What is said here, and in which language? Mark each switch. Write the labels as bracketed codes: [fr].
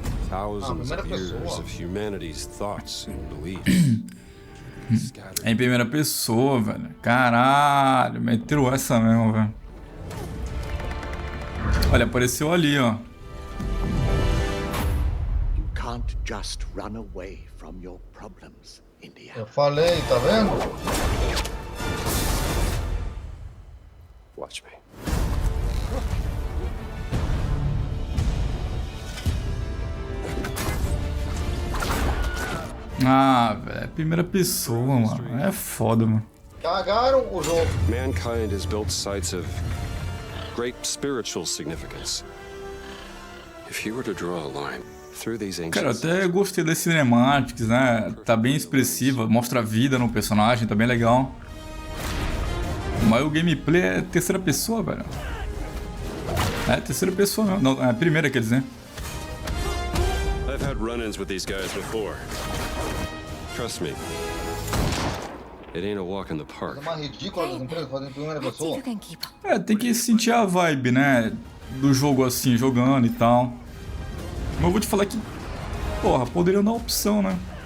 [en] Thousands of years of humanity's thoughts and beliefs. [pt] É em primeira pessoa, velho. Caralho, meteram essa mesmo, velho. Olha, apareceu ali, ó. [en] You can't just run away from your problems, India. [pt] Eu falei, tá vendo? [en] Watch me. [pt] Ah, velho, primeira pessoa, mano. É foda, mano. Cagaram o jogo. [en] Mankind has built sites of great spiritual significance. If you were to draw a line through these ancient... [pt] Cara, até gostei das cinemáticas, né? Tá bem expressiva, mostra a vida no personagem, tá bem legal. Mas o gameplay é terceira pessoa, velho. É terceira pessoa mesmo. Não, é primeira, quer dizer. [en] I've had run-ins with these guys before. Trust me. It ain't a walk in the park. [pt] É uma ridícula das empresas fazendo em primeira pessoa. É, tem que sentir a vibe, né? Do jogo assim, jogando e tal. Mas eu vou te falar que, porra, poderiam dar opção, né?